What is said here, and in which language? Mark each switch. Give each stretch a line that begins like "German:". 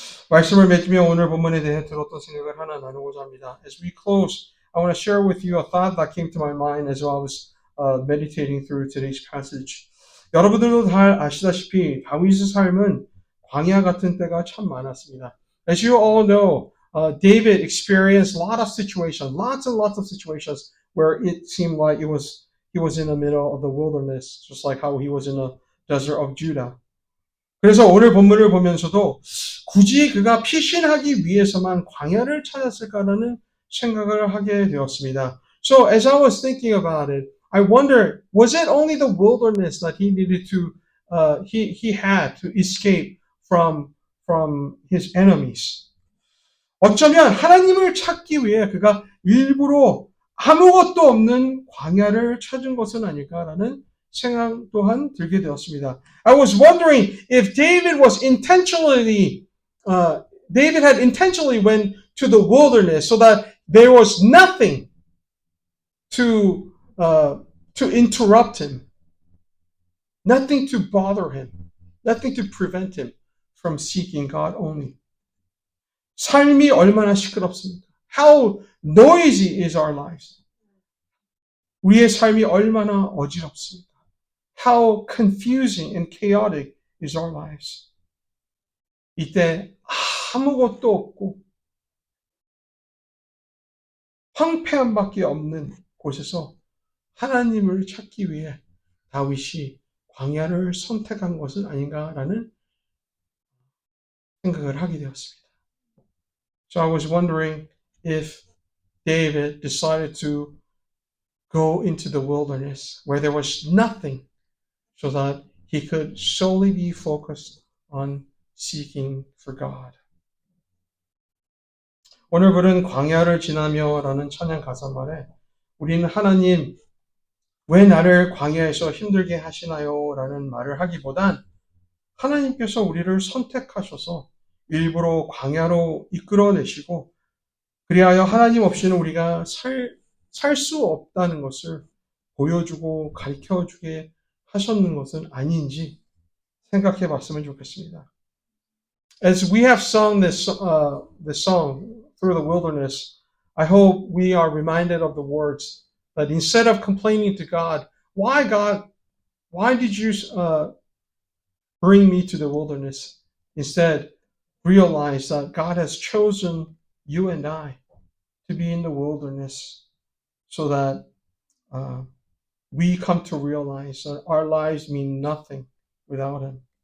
Korean: 말씀을 맺으며 오늘 본문에 대해 들었던 생각을 하나 나누고자 합니다.
English: As we close, I want to share with you a thought that came to my mind as I was meditating through today's passage.
Korean: 여러분들도 다 아시다시피 다윗의 삶은 광야 같은 때가 참 많았습니다.
English: As you all know, David experienced a lot of situations, lots and lots of situations where it seemed like he was in the middle of the wilderness, just like how he was in the desert of Judah.
Korean: 그래서 오늘 본문을 보면서도 굳이 그가 피신하기 위해서만 광야를 찾았을까라는 생각을 하게 되었습니다.
English: So as I was thinking about it, I wonder, was it only the wilderness that he needed to, he had to escape from his enemies?
Korean: 어쩌면 하나님을 찾기 위해 그가 일부러 아무것도 없는 광야를 찾은 것은 아닐까라는 생각 또한 들게 되었습니다.
English: I was wondering if David had intentionally went to the wilderness so that there was nothing to interrupt him, nothing to bother him, nothing to prevent him from seeking God only.
Korean: 삶이 얼마나 시끄럽습니까?
English: How noisy is our lives?
Korean: 우리의 삶이 얼마나 어지럽습니까?
English: How confusing and chaotic is our lives?
Korean: 이때 아무것도 없고 황폐함밖에 없는 곳에서 하나님을 찾기 위해 다윗이 광야를 선택한 것은 아닌가라는 생각을 하게 되었습니다.
English: So I was wondering if David decided to go into the wilderness where there was nothing so that he could solely be focused on seeking for God.
Korean: 오늘 부른 광야를 지나며라는 찬양 가사말에 우리는 하나님 왜 나를 광야에서 힘들게 하시나요? 라는 말을 하기보단 하나님께서 우리를 선택하셔서 일부러 광야로 이끌어내시고 그리하여 하나님 없이는 우리가 살 수 없다는 것을 보여주고 가르쳐주게 하셨는 것은 아닌지 생각해 봤으면 좋겠습니다.
English: As we have sung this song through the wilderness, I hope we are reminded of the words that instead of complaining to God, why did you bring me to the wilderness? Instead, realize that God has chosen you and I to be in the wilderness so that we come to realize that our lives mean nothing without Him.